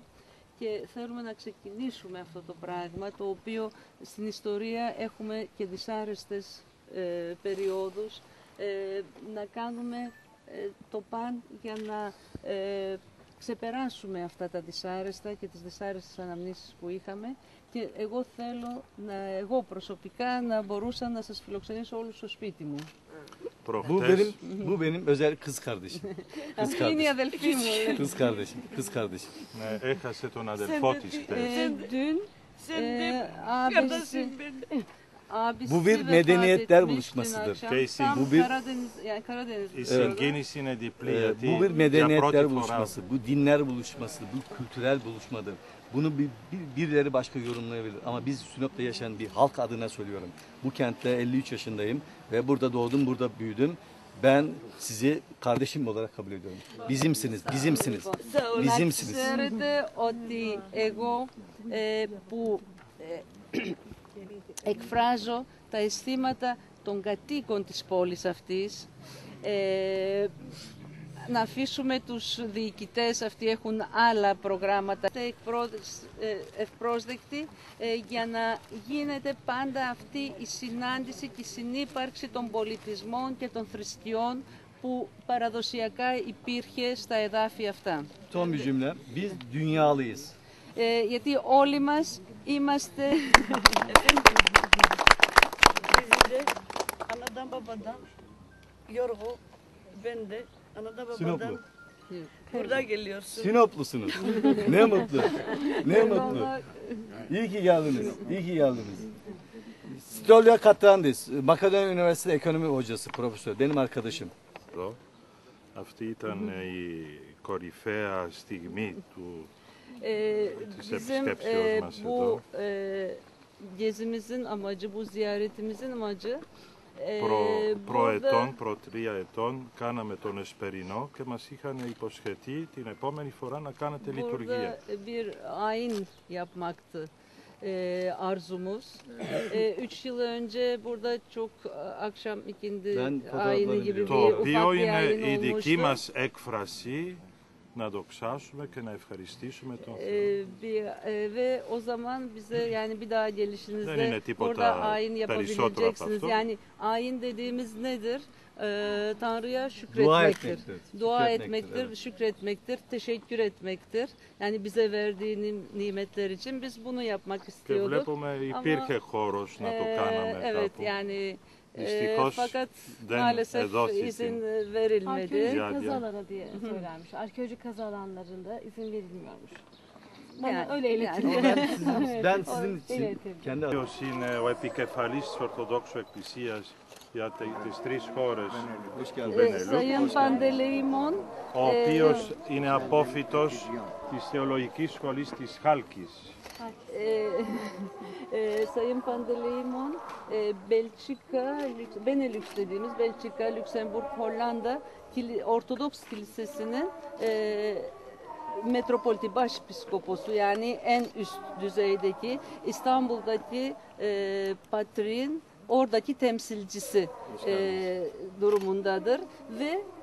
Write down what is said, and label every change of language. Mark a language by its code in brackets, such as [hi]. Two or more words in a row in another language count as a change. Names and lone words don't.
[el] και θέλουμε να ξεκινήσουμε αυτό το πράγμα, το οποίο στην ιστορία έχουμε και δυσάρεστες περιόδους, να κάνουμε το παν για να ξεπεράσουμε αυτά τα δυσάρεστα και τις δυσάρεστες αναμνήσεις που είχαμε και εγώ θέλω, εγώ προσωπικά, να μπορούσα να σας φιλοξενήσω όλους στο σπίτι μου. [tr] Bu benim özel kız kardeşim. Kız [el] Αυτή είναι η [tr] kardeşim. [el] αδελφή μου. [tr] Kız kardeşim. Kız kardeşim. [el] Έχασε τον αδελφό της χτες. [tr] Dün abisi Bu bir vefat medeniyetler etmiş buluşmasıdır. dün akşam. Casey, Tam bu bir- Karadeniz, yani Karadeniz [el] Η [tr] diyorlar. [el] συγκίνηση είναι διπλή γιατί [tr] Bu bir [el] για [tr] medeniyetler [el] πρώτη φορά [tr] buluşması, bu dinler buluşması, bu kültürel buluşmadır. Bunu birileri başka yorumlayabilir ama biz Sinop'ta yaşayan bir halk adına söylüyorum. Bu kentte 53 yaşındayım ve burada doğdum, burada büyüdüm. Ben sizi kardeşim olarak kabul ediyorum. Bizimsiniz, bizimsiniz, bizimsiniz. Να ξέρετε ότι εγώ που εκφράζω τα αισθήματα των κατοίκων της πόλης αυτής, να αφήσουμε τους διοικητές, αυτοί έχουν άλλα προγράμματα, ευπρόσδεκτοι, για να γίνεται πάντα αυτή η συνάντηση και η συνύπαρξη των πολιτισμών και των θρησκειών που παραδοσιακά υπήρχε στα εδάφη αυτά. Son bir cümle, biz dünyalıyız. Γιατί όλοι μας είμαστε... Bizi de anadan babadan Yorgo, ben de anadan babadan Sinoplu. burada geliyorsun. Sinoplusunuz. Ne mutlu. Ne mutlu. İyi ki geldiniz. İyi ki geldiniz. Stolya Katrandis, Makedonya Üniversitesi Ekonomi Hocası, profesör. Benim arkadaşım. [el] εδώ. Αυτή ήταν η κορυφαία στιγμή της [tr] Bizim [el] επισκέψεως μας εδώ. [tr] bu gezimizin amacı, bu ziyaretimizin amacı [el] Προετών, προ 3 ετών, κάναμε τον Εσπερινό και μας είχαν υποσχεθεί την επόμενη φορά να κάνετε λειτουργία. [tr] burada bir ayin yapmaktı. arzumuz. 3 yıl önce burada çok akşam ikindi Ben ayini fotoğraflarını gibi bir [el] Το [tr] ufak [el] οποίο [tr] bir [el] είναι [tr] ayin [el] η δική [tr] olmuştu. [el] μας έκφραση να δοξάσουμε και να ευχαριστήσουμε τον Θεό. [tr] Ve o zaman bize yani bir daha [el] Δεν είναι [tr] gelişinizde [el] τίποτα [tr] burada ayin [el] περισσότερο από [tr] yapabileceksiniz. [el] αυτό. [tr] Yani ayin dediğimiz nedir? Tanrı'ya Dua şükretmektir. etmektir. Dua Şükretmektir, etmektir, evet. şükretmektir, teşekkür etmektir. Yani bize verdiği nimetler için biz bunu yapmak [el] Και [tr] istiyorduk. [el] βλέπουμε υπήρχε χώρος να το κάναμε [tr] Evet [el] κάπου. [tr] yani [el] Distihos [tr] fakat [el] den [tr] maalesef [el] edosisi. [tr] izin verilmedi. Ya, Arkeolojik ya. kazı alanı diye söylenmiş. Arkeolojik kazı alanlarında izin verilmiyormuş. Bana Yani- öyle iletildi. Ben sizin için iletildi. kendi [el] Ποιος είναι ο επικεφαλής της Ορθοδόξου Εκκλησίας για τις τρεις χώρες, [tr] hoş geldiniz. Benelux, Sayın Pandeleimon, [el] ο οποίος είναι απόφοιτος της Θεολογικής Σχολής της Χάλκης. [tr] Sayın Pandeleimon, Belçika, Benelux dediğimiz Belçika, Lüksemburg, Hollanda Ortodoks Kilisesi'nin Metropoliti Başpiskoposu yani en üst düzeydeki İstanbul'daki patriğin oradaki temsilcisi durumundadır ve